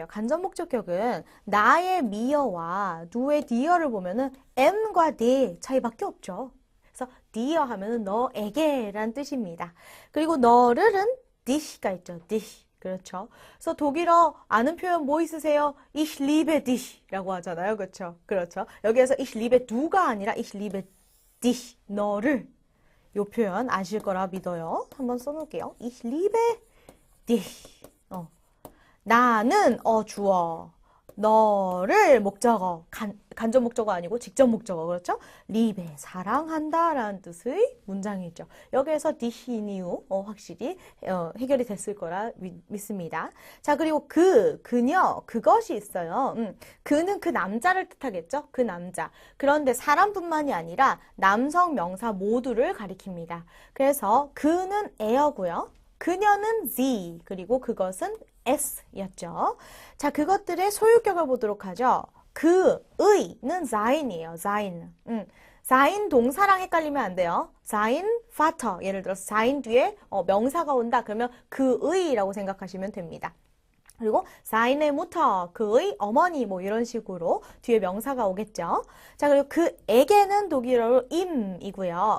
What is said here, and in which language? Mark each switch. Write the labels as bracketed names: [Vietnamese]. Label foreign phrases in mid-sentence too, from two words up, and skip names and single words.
[Korean] 간접 목적격은 나의 미어와 누의 디어를 보면은 m과 네 차이밖에 없죠. 그래서 디어 하면은 너에게란 뜻입니다. 그리고 너를은 dich가 있죠. dich. 그렇죠. 그래서 독일어 아는 표현 뭐 있으세요? [German] Ich liebe dich [Korean] 라고 하잖아요. 그렇죠. 그렇죠. 여기에서 [German] ich liebe du가 아니라 ich liebe dich. [Korean] 너를. 요 표현 아실 거라 믿어요. 한번 써놓을게요. [German] Ich liebe dich. [Korean] 나는 주어. 너를 목적어. 간접 목적어 아니고 직접 목적어. 그렇죠? 리베 사랑한다 라는 뜻의 문장이죠. 여기에서 디히인 이유 확실히 해결이 됐을 거라 믿습니다. 자, 그리고 그녀, 그것이 있어요. 그는 그 남자를 뜻하겠죠? 그 남자. 그런데 사람뿐만이 아니라 남성 명사 모두를 가리킵니다. 그래서 그는 에어고요. 그녀는 sie, 그리고 그것은 s였죠. 자, 그것들의 소유격을 보도록 하죠. 그의는 sein이에요. sein. sein 동사랑 헷갈리면 안 돼요. [German] sein Vater. [Korean] 예를 들어서 sein 뒤에 명사가 온다. 그러면 그의라고 생각하시면 됩니다. [German] 그리고 seine Mutter, [Korean] 그의 어머니 뭐 이런 식으로 뒤에 명사가 오겠죠. 자, 그리고 그에게는 독일어로 im이고요.